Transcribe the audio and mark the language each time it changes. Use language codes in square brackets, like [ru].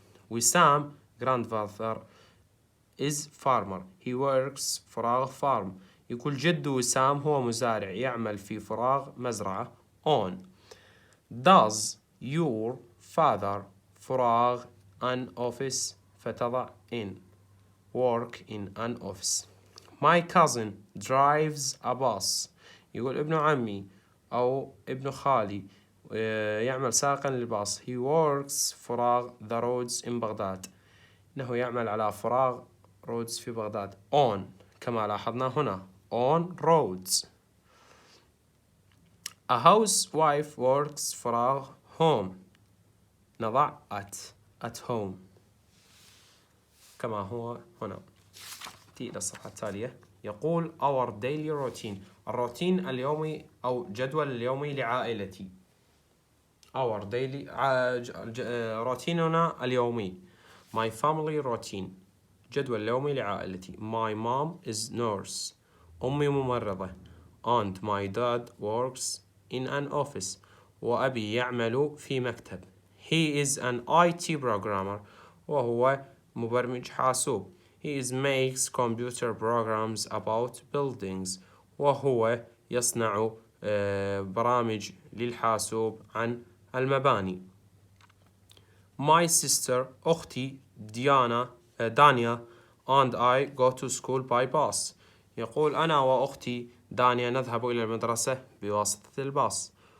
[en] وسام grandfather is farmer. He works فراغ farm. [ar] يقول جد وسام هو مزارع يعمل في فراغ مزرعة. [en] on. Does your father فراغ an office؟ [ar] فتضع [en] in. work in an office. My cousin drives a bus. [ar] يقول ابن عمي أو ابن خالي يعمل سائقا للباص. [en] He works فراغ the roads in [ar] بغداد. أنه يعمل على فراغ roads في بغداد. on كما لاحظنا هنا [en] on roads. a housewife works فراغ home [ar] نضع [en] at home [ar] كما هو هنا. تي إلى الصفحة التالية. يقول [en] our daily routine [ar] الروتين اليومي أو جدول اليومي لعائلتي. [en] our daily [ar] روتيننا اليومي. [en] my family routine [ar] جدول اليومي لعائلتي. [en] my mom is nurse [ar] أمي ممرضة. [en] and my dad works in an office [ar] وأبي يعمل في مكتب. [en] he is an IT programmer [ar] وهو مبرمج حاسوب. [en] he makes computer programs about buildings [ar] وهو يصنع برامج للحاسوب عن المباني. [en] my sister [ar] أختي دانيا [en] and I go to school by bus [ar] يقول أنا وأختي دانيا نذهب إلى المدرسة بواسطة الباص.